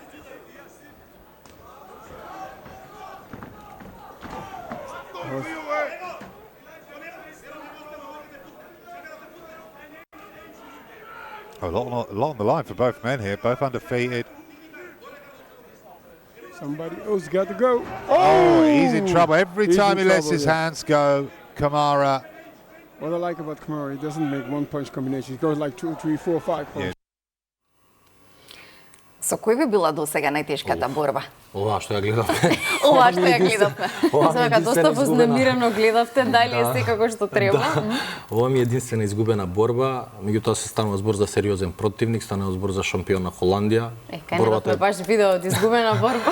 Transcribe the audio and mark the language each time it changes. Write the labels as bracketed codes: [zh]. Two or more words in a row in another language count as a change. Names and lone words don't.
[en] A lot along the line for both men here, both undefeated. Somebody else got to go. Oh, he's in trouble. Every time he lets his hands go, Kamara. What I like about Kamara, he doesn't make one punch combination. He goes like 2, 3, 4, 5 punches. [mk] Со Со кој ви била досега најтешката борба? Ова што ја гледавме. Ова што ја гледавме. Сега доста вознемирено гледавте, дали е секако што треба. Ова ми е единствена изгубена борба, меѓутоа се станува збор за сериозен противник, станува збор за шампион на Холандија. Кај не баш видео од изгубена борба.